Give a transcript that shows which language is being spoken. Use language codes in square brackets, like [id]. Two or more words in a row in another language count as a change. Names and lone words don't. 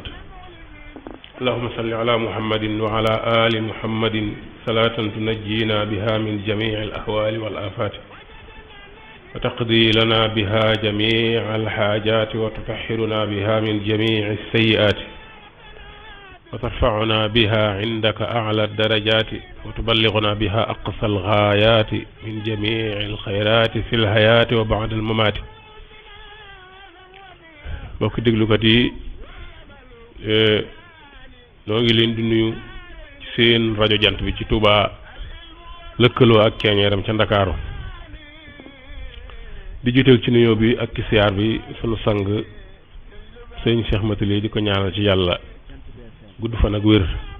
[ar] اللهم صل على محمد وعلى آل محمد صلاة تنجينا بها من جميع الأهوال والآفات وتقضي لنا بها جميع الحاجات وتطهرنا بها من جميع السيئات وترفعنا بها عندك أعلى الدرجات وتبلغنا بها أقصى الغايات من جميع الخيرات في الحياة وبعد الممات. [wo] bokk déglukat yi noo ngi leen di nuyu ci seen rajo jant bi ci Touba lëkkaloo ak keñeeram ca Ndakaaru di jiital ci nuyoo bi ak ci siyaar bi sunu sang sëñ Cheikh Matali di ko ñaanal ci yàlla gudd fan ak wér.